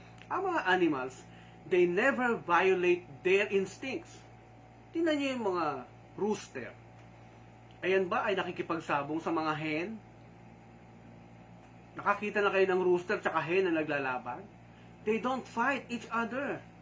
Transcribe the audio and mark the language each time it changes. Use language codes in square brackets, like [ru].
[tl] Ang mga animals, [en] they never violate their instincts. [tl] Tingnan nyo yung mga rooster. Ayan ba ay nakikipagsabong sa mga hen? Nakakita na kayo ng rooster tsaka hen na naglalaban? [en] They don't fight each other.